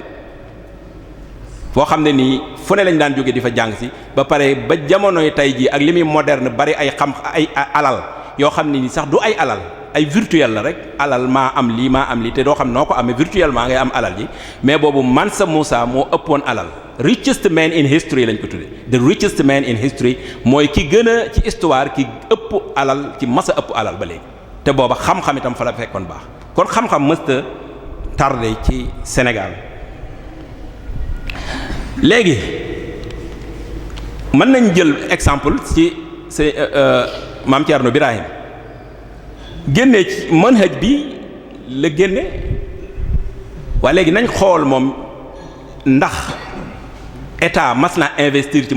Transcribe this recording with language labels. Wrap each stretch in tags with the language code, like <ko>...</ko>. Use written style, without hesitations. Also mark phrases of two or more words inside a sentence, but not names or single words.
<wo>foo xam ne nii fu ne lañ daan jóge di fa jàng si ba pare ba jamonoy tey jii ak li muy moderne bari ay ay alal yoo xam ne nii sax du ay alal ay virtuel la rek alal maa am lii te doo xam noo ko amee virtuellement ngay am alal ji mais boobu Mansa Musa moo ëppoon alal</wo> <en>richest man in history</en> <wo>lañ ko tudde</wo> <en>the richest man in history</en> <wo>mooy ki gën a ci histoire ki ëpp alal ci masa ëpp alal ba léegi te booba xam-xam itam fa la fekkoon baax kon xam-xam mësta tardé ci Sénégal léegi mën nañ jël exemple ci Maam Thierno Birahim génne ci manhaj bi la génne waaye léegi nañ xool moom ndax état mas naa investir ci</wo>